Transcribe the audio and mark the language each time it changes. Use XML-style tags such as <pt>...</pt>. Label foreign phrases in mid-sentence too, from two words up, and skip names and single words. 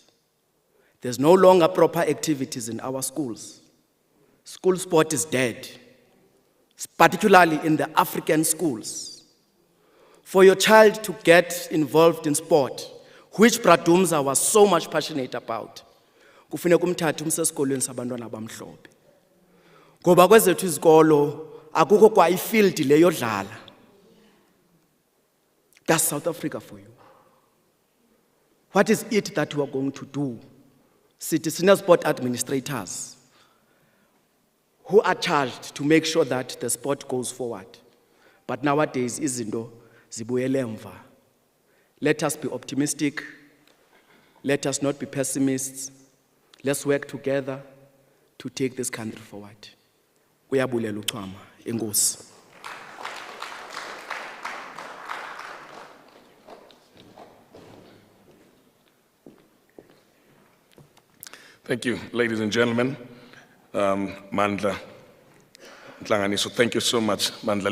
<en>There's no longer proper activities in our schools. School sport is dead, particularly in the African schools. For your child to get involved in sport, which Pradumza was so much passionate about,</en> <xh>kufuneka umthathe umse esikolweni sabantwana abamhlophe. Ngoba kwezethu izikolo akukho kwa ifield le yodlala.</xh> <en>That's South Africa for you. What is it that we are going to do? Senior sport administrators who are charged to make sure that the sport goes forward. But nowadays,</en> <xh>izinto zibuyele emva.</xh> <en>Let us be optimistic. Let us not be pessimists. Let's work together to take this country forward.</en> <xh>Uyabulela uChama. Enkosi.</xh> <en>Thank you, ladies and gentlemen. Mandla Nhlanganiso, thank you so much, Mandla.</en>